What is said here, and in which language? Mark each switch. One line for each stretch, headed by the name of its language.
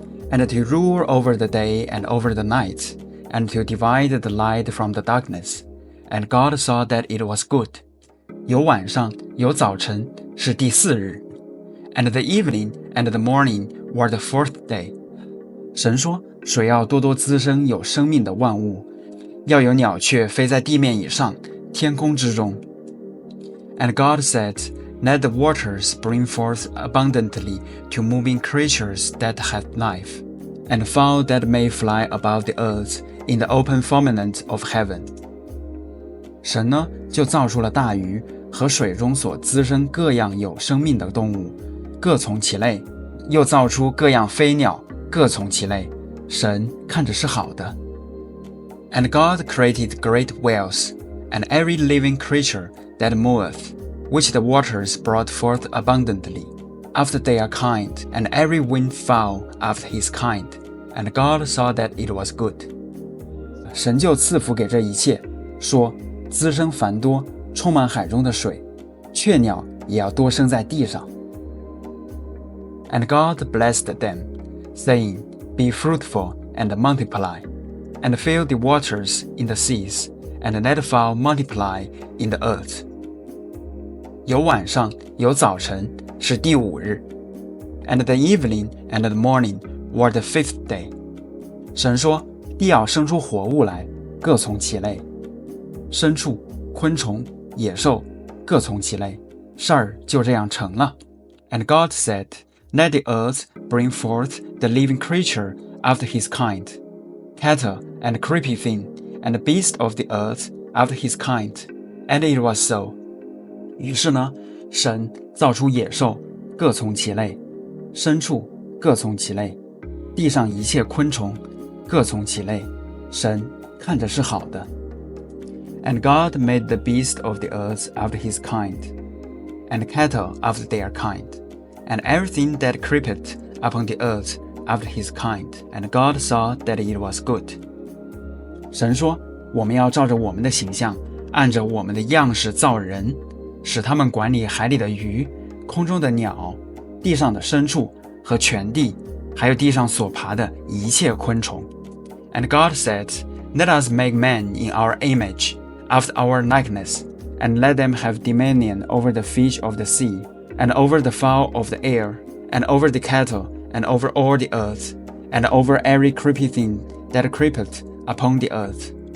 English: And to rule over the day and over the night and to divide the light from the darkness and God saw that it was good
Chinese: 有晚上有早晨是第四日
English: And the evening and the morning were the fourth day
Chinese: 神说水要多多滋生有生命的万物要有鸟雀飞在地面以上天空之中
English: And God said, Let the waters bring forth abundantly to moving creatures that have life, and fowl that may fly above the earth in the open firmament of heaven.
Chinese: 神呢，就造出了大鱼和水中所滋生各样有生命的动物，各从其类，又造出各样飞鸟，各从其类。神看着是好的。
English: And God created great whales, and every living creature that moveth, which the waters brought forth abundantly, after their kind, and every winged fowl after his kind. And God saw that it was good.
Chinese: 神就赐福给这一切，说滋生繁多，充满海中的水，雀鸟也要多生在地上。
English: And God blessed them, saying, Be fruitful and multiply, and fill the waters in the seas, and let fowl multiply in the earth.
Chinese: 有晚上，有早晨，是第5日。
English: And the evening and the morning were the 5th day.
Chinese: 神说，地要生出活物来，各从其类，牲畜、昆虫、野兽，各从其类，事儿就这样成了。
English: And God said, Let the earth bring forth the living creature after his kind, cattle and creepy thing, and the beast of the earth after his kind. And it was so.
Chinese: 于是呢，神造出野兽，各从其类，牲畜各从其类，地上一切昆虫各从其类，神看着是好的。
English: And God made the beast of the earth after his kind, and cattle after their kind, and everything that creepeth upon the earth after his kind. And God saw that it was good.
Chinese: 神说，我们要照着我们的形象，按着我们的样式造人，使他们管理海里的鱼，空中的鸟，地上的牲畜和全地，还有地上所爬的一切昆虫。
English: And God said, Let us make man in our image, after our likeness, and let them have dominion over the fish of the sea, and over the fowl of the air, and over the cattle, and over all the earth, and over every creepy thing that creepeth upon the earth.